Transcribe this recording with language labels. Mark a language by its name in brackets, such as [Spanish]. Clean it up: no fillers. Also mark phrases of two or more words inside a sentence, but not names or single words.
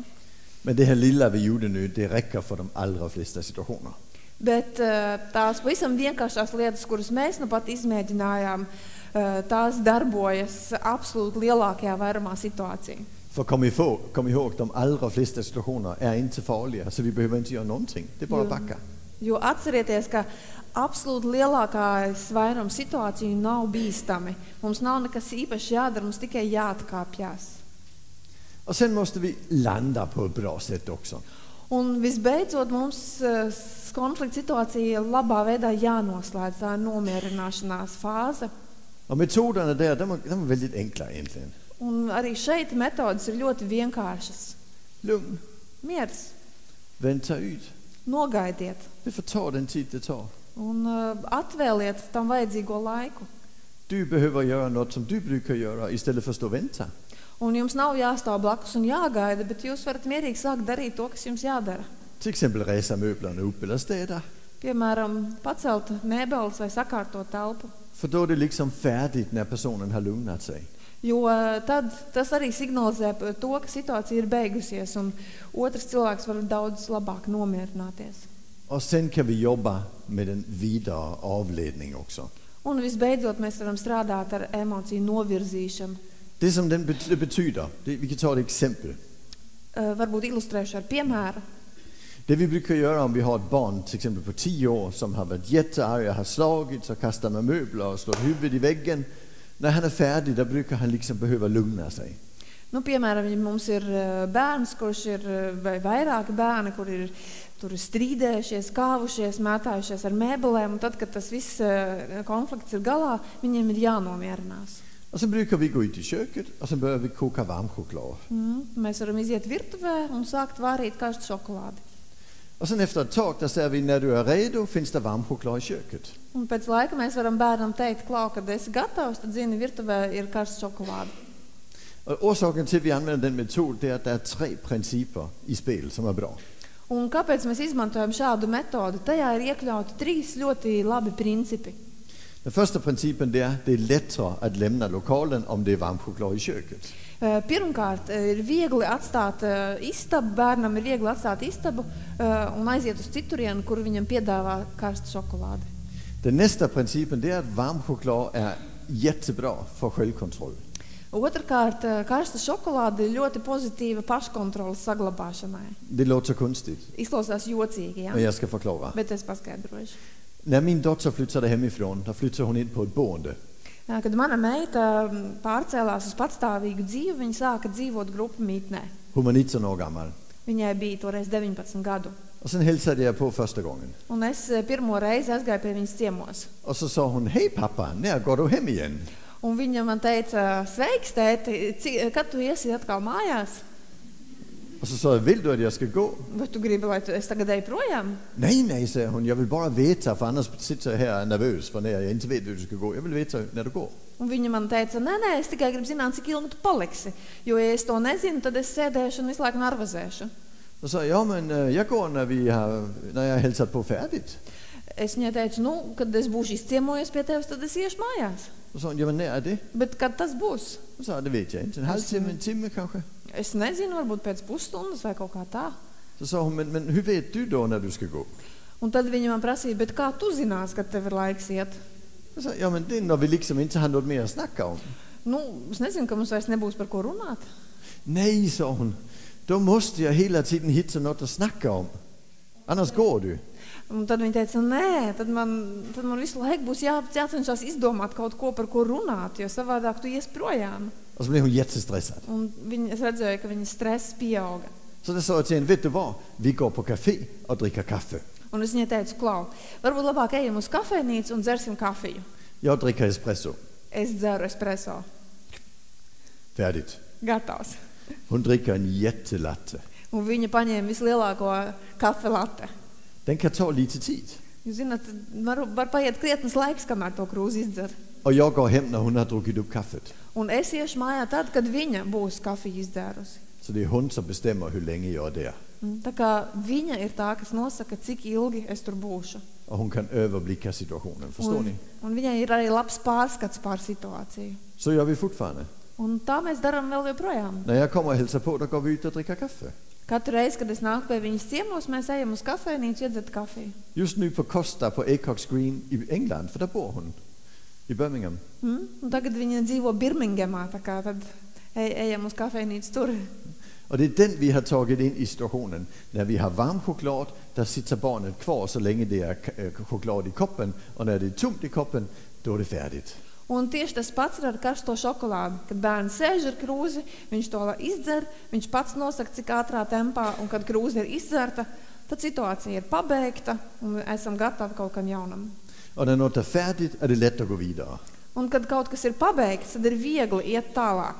[Swedish] Men det her lille vi gjorde nu, det rækker for de allra flesta situationer. [Latvian] Bet tās pavisam vienkāršās lietas, kuras mēs nu pat izmēģinājām, tās darbojas absolūti lielākajā vairumā situāciju. [Swedish] For kom ihåg, de allra flesta situationer är inte farliga, så vi behöver inte göra någonting. Det är bara att backa. [Latvian] Jo atcerieties, ka absolūti lielākais vairums situāciju nav bīstami. Mums nav nekas īpaši jādara, mums tikai jāatkāpjas. [Swedish] Och sen måste vi landa på ett bra sätt också. [Latvian] Un visbeidzot mums konflikta situācija labā veidā jānoslēdz, tā ir nomierināšanās fāze. [Swedish] Och metoderna där, de är väldigt enkla egentligen. [Latvian] Un arī šeit metodas ir ļoti vienkāršas. [Swedish] Lugn, [Latvian] Miers, [Swedish] vänta ut. [Latvian] nogaidiet [Swedish] Det får ta den tid det tar. [Latvian] un atvēliet tam vajadzīgo laiku. [Swedish] Du behöver göra något som du brukar göra istället för att stå och vänta. [Latvian] Un jums nav jāstāv blakus un jāgaida, bet jūs varat mierīgi sākt darīt to, kas jums jādara. [Swedish] Till exempel resa möblerna upp eller städa. [Latvian] Piemēram, pacelt mēbeles vai sakārtot telpu. [Swedish] För då är det liksom färdigt när personen har lugnat sig. [Latvian] Jo tad tas arī signalizē to, ka situācija ir beigusies un otrs cilvēks var daudz labāk nomierināties. [Swedish] Och sen kan vi jobba med den vidare avledning också. [Latvian] Un visbeidzot mēs varam strādāt ar emociju novirzīšanu. [Swedish] Det som det betyder, vi kan ta ett exempel. [Latvian] Varbūt ilustrēšu ar piemēru. [Swedish] Det vi brukar göra om vi har ett barn till exempel på 10 år som har varit jättearg, har slagits och kastat med möbler och slått huvudet i väggen. När han är färdig, då brukar han liksom behöva lugna sig. [Latvian] Nu, piemēram, ja mums ir bērns, kurš ir vai vairāki bērni, kur ir tur strīdējušies, kāvušies, mētājušies ar mēbelēm, un tad, kad tas viss konflikts ir galā, viņiem ir jānomierinās. [Swedish] Och så brukar vi gå ut i köket och så börjar vi koka varm choklad. [Latvian] Mēs varam iziet virtuvē un sākt vārīt karstu šokolādi. [Swedish] Och sen efter ett tag, där säger vi, när du är redo finns det varm choklad i köket. [Latvian] Un pēc laika mēs varam bērnam teikt, klau, kad esi gatavs, tad zini, virtuvē ir karstu šokolādi. [Swedish] Och orsaken till att vi använder den metod, det är att det är 3 principer i spel som är bra. [Latvian] Un kāpēc mēs izmantojam šādu metodu? Tajā ir iekļauti 3 ļoti labi principi. [Swedish] Den första principen det är lättare att lämna lokalen om det är varm choklad i köket. [Latvian] Pirmkārt, ir viegli atstāt istabu, bērnam ir viegli atstāt istabu un aiziet uz citurienu, kur viņam piedāvā karstu šokolādi. [Swedish] Den nästa principen det är att varm choklad är jättebra för självkontroll. [Latvian] Otrkārt, karsta šokolāde ir ļoti pozitīva paškontroles saglabāšanai. [Swedish] Det låter konstigt, [Latvian] Izklausās jocīgi, [Swedish] ja? men jag ska förklara. [Latvian] Bet es paskaidrošu. [Swedish] När min dotter flyttade hemifrån, då flyttade hon in på ett boende. [Latvian] Kad mana meita pārcēlās uz patstāvīgu dzīvi, viņa sāka dzīvot grupu mītnē. [Swedish] Hon var 19 år gammal. [Latvian] Viņai bija toreiz 19 gadu. [Swedish] Och sen hälsade jag på första gången. [Latvian] Un es pirmo reizi aizgāju pie viņas ciemos. [Swedish] Och så sa hon, hej pappa, när går du hem igen? [Latvian] Un viņa man teica, sveiks tēti, kad tu iesi atkal mājās? [Swedish] Och så sa jag, vill du att jag ska gå? [Latvian] Vai tu gribi, lai es tagad eju projām? [Swedish] Nej, säger hon, jag vill bara veta, för annars sitter jag här nervös för när jag inte vet hur du ska gå. Jag vill veta när du går. [Latvian] Un viņa man teica, nē, es tikai gribu zināt, cik ilgi tu paliksi. Jo, ja es to nezinu, tad es sēdēšu un visu laiku nervozēšu. [Swedish] Och så sa jag, ja men jag går när jag har hälsat på färdigt. [Latvian] Es viņai teicu, nu, kad es būšu izciemojies pie tevis, tad es iešu mājās. [Swedish] Och sa hon, jamen när är det? [Latvian] Bet kad tas būs? [Swedish] Och sa, det vet jag inte. En halvtimme, en timme kanske? [Latvian] Es nezinu, varbūt pēc pusstundas vai kaut kā tā. [Swedish] Så sa hon, men hur vet du då när du ska gå? [Latvian] Un tad viņa man prasīja, bet kā tu zinās, kad tev ir laiks iet? [Swedish] Jag sa, ja men det är när vi liksom inte har något mer att snacka om. [Latvian] Nu, es nezinu, ka mums vairs nebūs par ko runāt. [Swedish] Nej, sa hon. Då måste jag hela tiden hitta något att snacka om. Annars går du. [Latvian] Un tad viņa teica, nē, tad man visu laiku būs jācenšas izdomāt kaut ko, par ko runāt, jo savādāk tu ies projām. [Swedish] Och så blev hon jättestressad. [Latvian] Un es redzēju, ka viņas stress pieauga. [Swedish] Så det sa jag till henne, vet du vad? Vi går på café och dricker kaffe. [Latvian] Un es viņai teicu, klau, varbūt labāk ejam uz kafejnīcu un dzersim kafiju. [Swedish] Jag dricker espresso. [Latvian] Es dzeru espresso. [Swedish] Färdigt. [Latvian] Gatavs. [Swedish] Hon dricker en jättelatte. [Latvian] Un viņa paņēma vislielāko kafelatte. [Swedish] Den kan ta lite tid. [Latvian] Jūs zināt, var paiet krietnes laiks, kamēr to krūzi izdzer. [Swedish] Och jag går hem när hon har druckit upp kaffet. [Latvian] Un es iešu mājā tad, kad viņa būs kafiju izdzērusi. [Swedish] Så det är hon som bestämmer hur länge jag är där. [Latvian] Tā kā viņa ir tā, kas nosaka, cik ilgi es tur būšu. [Swedish] Och hon kan överblicka situationen, förstår ni? [Latvian] Un viņai ir arī labs pārskats pār situāciju. [Swedish] Så gör vi fortfarande. [Latvian] Un tā mēs darām vēl joprojām. [Swedish] När jag kommer och hälsar på, då går vi ut och dricker kaffe. [Latvian] Katru reizi, kad es nāku pie viņas ciemos, mēs ejam uz kafejnīcu iedzert kafiju. [Swedish] Just nu på Costa på Acox Green i England, för där bor hon. I Birmingham. [Latvian] Un tagad viņa dzīvo Birmingemā, tā kā tad ejam uz kafejnīcu tur. [Swedish] Och det är den vi har tagit in i situationen. När vi har varm choklad, där sitter barnet kvar så länge det är choklad i koppen. Och när det är tomt i koppen, då är det färdigt. [Latvian] Un tieši tas pats ir ar karsto šokolādi. Kad bērns sēž ar krūzi, viņš to izdzer, viņš pats nosaka, cik ātrā tempā, un kad krūze ir izdzerta, tad situācija ir pabeigta, un esam gatavi kaut kam jaunam. [Swedish] Och när något är färdigt är det lätt att gå vidare. [Latvian] Un kad kaut kas ir pabeigts, tad ir viegli iet tālāk.